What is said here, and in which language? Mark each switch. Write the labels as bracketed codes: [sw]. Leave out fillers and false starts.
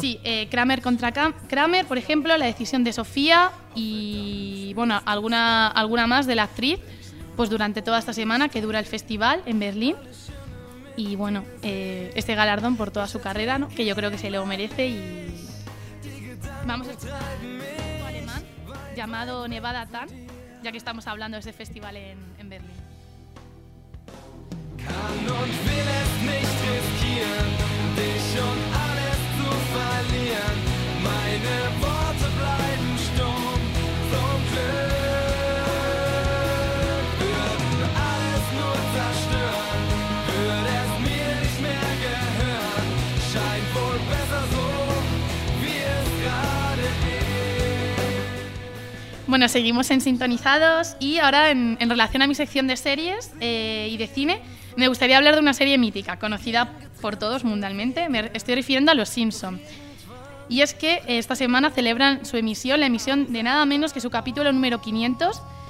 [es] Sí, Kramer contra Kramer, por ejemplo, La decisión de Sofía y, bueno, alguna más de la actriz, pues durante toda esta semana que dura el festival en Berlín. Y, bueno, este galardón por toda su carrera, ¿no? Que yo creo que se lo merece y... Vamos a escuchar un alemán llamado Nevada Tan, ya que estamos hablando de ese festival en Berlín. [de] Kann und will es nicht riskieren, dich und alles zu verlieren. Meine Worte bleiben stumm vom Glück. Würden alles nur zerstören, würde es mir nicht mehr gehören. Scheint wohl besser so, wie es gerade ist. [es] Bueno, seguimos en Sintonizados y ahora en relación a mi sección de series y de cine. Me gustaría hablar de una serie mítica, conocida por todos mundialmente. Me estoy refiriendo a Los Simpson. Y es que esta semana celebran su emisión, la emisión de nada menos que su capítulo número 500.